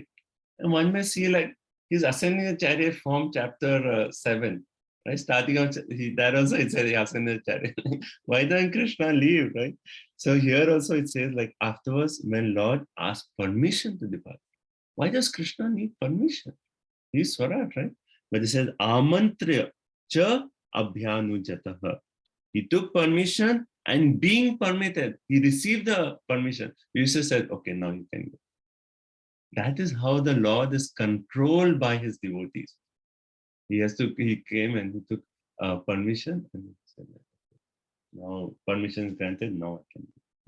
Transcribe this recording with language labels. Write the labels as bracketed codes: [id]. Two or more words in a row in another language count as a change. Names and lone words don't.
[en] And one may see like he's ascending the chariot from chapter 7. Right? Starting out, there also it says he ascended the chariot. Why doesn't Krishna leave? Right? So here also it says like afterwards when Lord asked permission to depart. Why does Krishna need permission? He's Swarat, right? But it says [sa] आमन्त्र्य च अभ्यनुज्ञातः. [en] He took permission and being permitted, he received the permission. Yusuf said, okay, now you can go. That is how the Lord is controlled by his devotees. He came and he took permission and he said, now permission is granted, now I can do.